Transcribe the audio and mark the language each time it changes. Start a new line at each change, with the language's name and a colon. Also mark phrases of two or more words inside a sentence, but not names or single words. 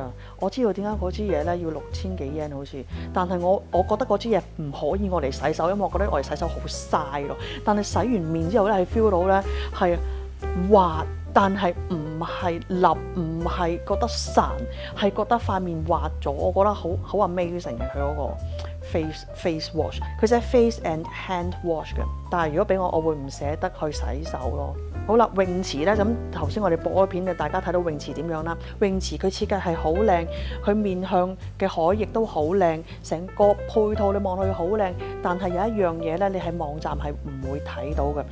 Cantonese: 我知道點解嗰支嘢咧要6000幾 yen 好似，但係我覺得嗰支嘢唔可以我嚟洗手，因為我覺得我嚟洗手好嘥咯。但係洗完面之後咧，係 feel 到咧係滑。但係唔係立，唔係覺得散，係覺得塊面滑咗。我覺得好 amazing 嘅佢嗰個
English: face wash，
Cantonese: 佢寫
English: face and hand wash
Cantonese: 嘅。但係如果俾我會唔捨得去洗手咯。好啦，泳池咧，咁頭先我哋播咗片嘅，大家睇到泳池點樣啦？泳池佢設計係好靚，佢面向嘅海亦都好靚，成個配套你望落去好靚。但係有一樣嘢咧，你喺網站係唔會睇到嘅。